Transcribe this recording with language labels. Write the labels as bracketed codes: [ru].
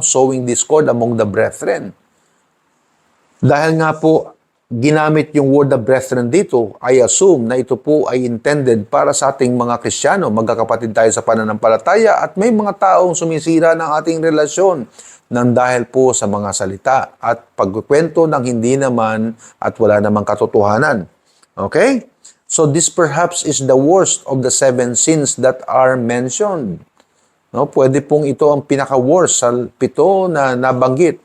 [en] Sowing discord among the brethren. [tl] Dahil nga po ginamit yung word of brethren dito, [en] I assume [tl] na ito po ay intended para sa ating mga Kristiyano, magkakapatid tayo sa pananampalataya at may mga taong sumisira ng ating relasyon nang dahil po sa mga salita at pagkukwento ng hindi naman at wala namang katotohanan. Okay? [en] So this perhaps is the worst of the 7 sins that are mentioned. [tl] No, pwede pong ito ang pinaka-worst sa 7 na nabanggit.